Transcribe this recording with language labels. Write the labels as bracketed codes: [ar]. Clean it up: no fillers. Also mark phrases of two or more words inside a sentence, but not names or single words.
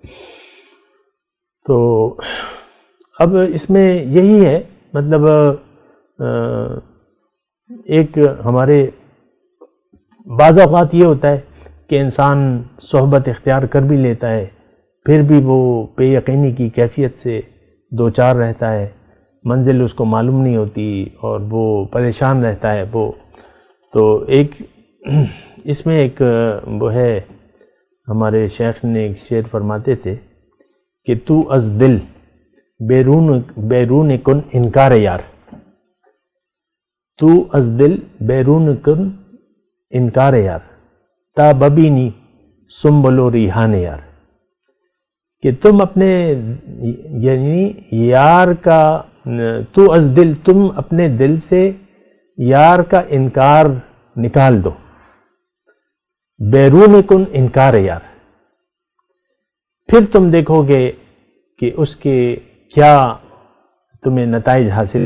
[ur] تو اب اس میں یہی ہے، مطلب ایک ہمارے بعض اوقات یہ ہوتا ہے کہ انسان صحبت اختیار کر بھی لیتا ہے، پھر بھی وہ بے یقینی کی کیفیت سے دوچار رہتا ہے، منزل اس کو معلوم نہیں ہوتی اور وہ پریشان رہتا ہے. وہ تو ایک اس میں ایک وہ ہے، ہمارے شیخ نے ایک شعر فرماتے تھے کہ [fa] تو از دل بیرون کن انکار یار، تو از دل بیرون کن انکار یار، تا ببینی سنبلو ریحان یار. [ur] کہ تم اپنے یعنی یار کا [fa] تو از دل، [ur] تم اپنے دل سے یار کا انکار نکال دو، [fa] بیرون کن انکار یار، [ur] پھر تم دیکھو گے کہ اس کے کیا تمہیں نتائج حاصل.